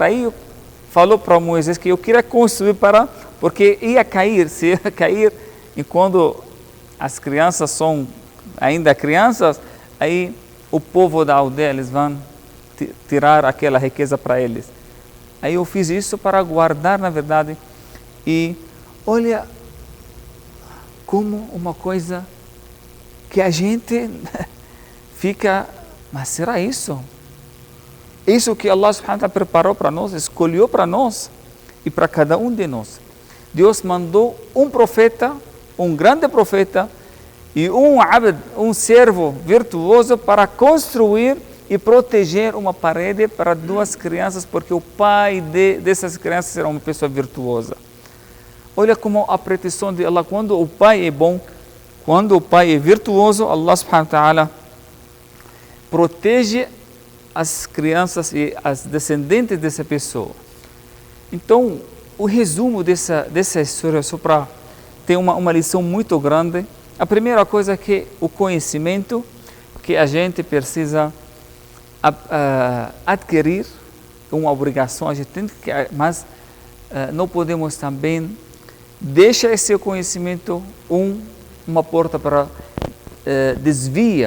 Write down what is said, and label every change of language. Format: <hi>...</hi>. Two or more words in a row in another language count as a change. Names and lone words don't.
<pt>Aí falou para Moisés que eu queria construir porque ia cair, se ia cair, e quando as crianças são ainda crianças, aí o povo da aldeia, eles vão tirar aquela riqueza para eles. Aí eu fiz isso para guardar, na verdade, e olha como uma coisa que a gente fica, mas será isso? Isso que</pt> <ar>الله سبحانه وتعالى</ar> <pt>preparou para nós, escolheu para nós e para cada um de nós. Deus mandou um profeta, um grande profeta e um abd, um servo virtuoso para construir e proteger uma parede para duas crianças, porque o pai dessas crianças era uma pessoa virtuosa. Olha como a proteção de Allah, quando o pai é bom, quando o pai é virtuoso,</pt> <ar>الله سبحانه وتعالى</ar> <pt>protege as crianças e as descendentes dessa pessoa. Então, o resumo dessa história, só para ter uma lição muito grande, a primeira coisa é que o conhecimento que a gente precisa adquirir, uma obrigação, a gente tem que, mas não podemos também deixar esse conhecimento uma porta para desvia.</pt>